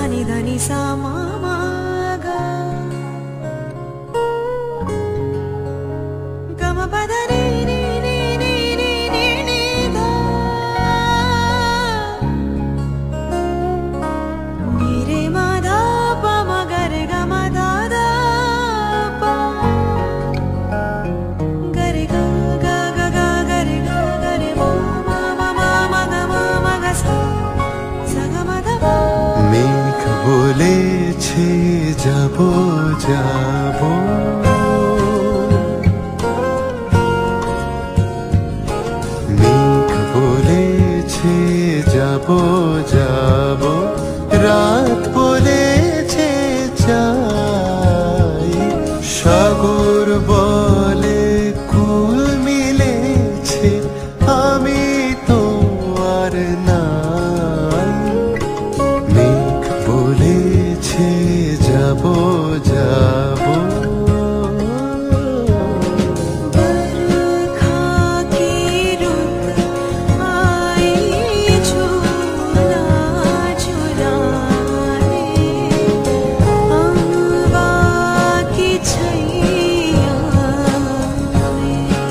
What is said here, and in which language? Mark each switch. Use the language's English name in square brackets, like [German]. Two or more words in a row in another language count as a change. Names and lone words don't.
[Bangla] దని సా మా మా గా గ మ ప ద ని ని ని ని ని ని ని ధా ని రే మా ధా ప మ గ రే గ మ ధా ధా ప గ రే గ గ గ గ గ రే గ గ రే మ మ మ మ మ గ మ మ గ సా সা গ ম ধ প মেঘ বলেছে যাব যাব, মেঘ বলেছে যাব যাব, রাত বলেছে চাই, সাগর বলে কুল মিলেছে আমি তো আর নাই। মেঘ বলেছে যাব যাব, [Hindi] बरखा की रुत आई झूला झुलाने, अम्बा की छैया में।